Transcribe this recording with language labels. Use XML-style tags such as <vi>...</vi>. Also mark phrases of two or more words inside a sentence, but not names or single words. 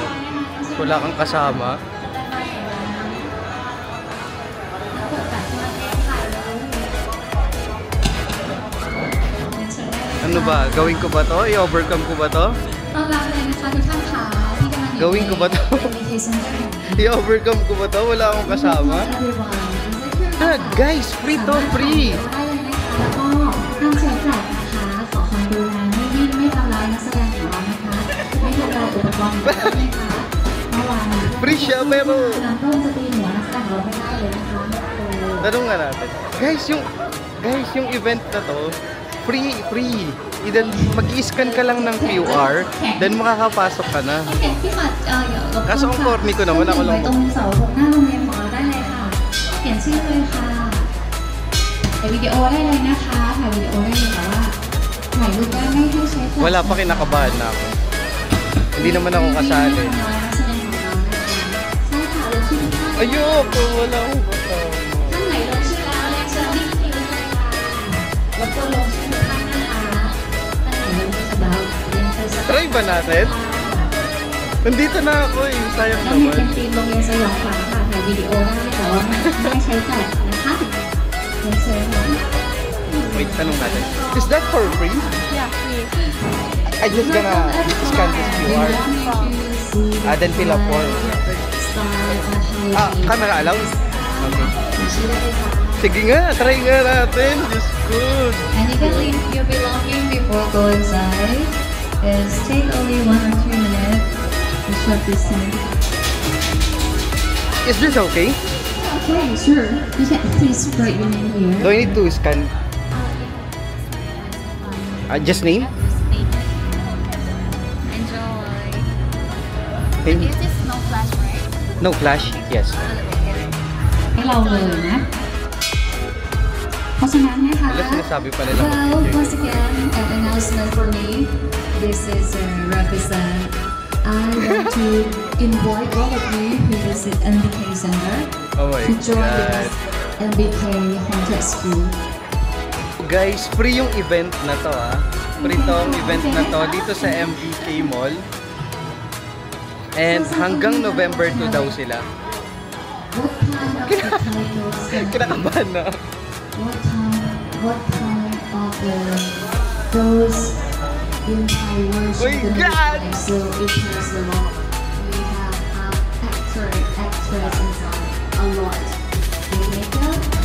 <tl>Wala kang kasama. Ano ba? Gawin ko ba to? I-overcome ko ba to? Gawin ko ba to? I-overcome ko ba to? Wala akong kasama? Guys, free to, free!</tl> <th>ห้ามใช้จ่ายนะคะขอความกรุณาไม่ทำร้ายนักแสดงของเรานะคะไม่ทำลายอุปกรณ์ของเรานะคะเมื่อวาน</th> <tl>Free siya pero</tl> <th>น้ำต้มจะตีหัวนักแสดงเราไม่ได้เลยนะคะ</th> <tl>tanong nga natin. Guys, yung event na to, free. Mag-i-scan ka lang ng QR, then makakapasok ka na. Kaso ang corny ko naman, ako lang.</tl> <th>ตรงเสาธงหน้าโรงเรียนของเราได้เลยค่ะเขียนชื่อเลยค่ะถ่ายวิดีโอได้เลยนะคะถ่ายวิดีโอได้เลยแต่ว่าถ่ายรูปได้ไม่ให้ใช้</th> <tl>Wala pa, kinakabahan na ako. Hindi naman ako kasali. Ayoko, wala akong kasama.</tl> <th>ท่านไหนลงชื่อแล้วเรียนเชิญที่คิวเลยค่ะรบกวนลงชื่อทุกท่านนะคะท่านไหนลงชื่อแล้วเรียนเชิญสัก</th> <tl>Try ba natin? Nandito na ako eh, sayang</tl> <th>แล้วใน</th> <tl>naman.</tl> <th>เป็นทีมโรงเรียนสยองขวัญค่ะถ่ายวิดีโอได้แต่ว่าไม่ใช้จ่ายนะคะเรียนเชิญค่ะ</th> <tl>Wait, tanong natin.</tl> <en>Is that for free? Yeah, free. I just gonna scan this QR. Then fill up form. Camera allowed? Okay.</en> <tl>Sige nga, try nga natin.</tl> <en>Just good. And you can leave your belongings before go inside. It's take only 1 or 2 minutes to shut this thing. Is this okay? Okay, sure. You can please write your name here. Do I need to scan? Just name? Enjoy. Name? Is this no flash, right? No flash? Yes.</en> <th>ให้เราเลยนะ เพราะฉะนั้นนะคะ</th> <tl>Wala sinasabi pa nila.</tl> <en>Well, once again, an announcement for me. This is represent. I want to invite all of you who visit MBK Center Oh my to join with God. us MBK Haunted School.</en> <tl>Guys, free yung event na to Free tong event na to dito sa MBK Mall. And hanggang November 2 daw sila.</tl> <en>What kind of titles?</en> <tl>Kinakabahan na.</tl> <en>What kind of those Thai worship? Oh my God! So it has a lot. We have actress inside a lot. The makeup,</en>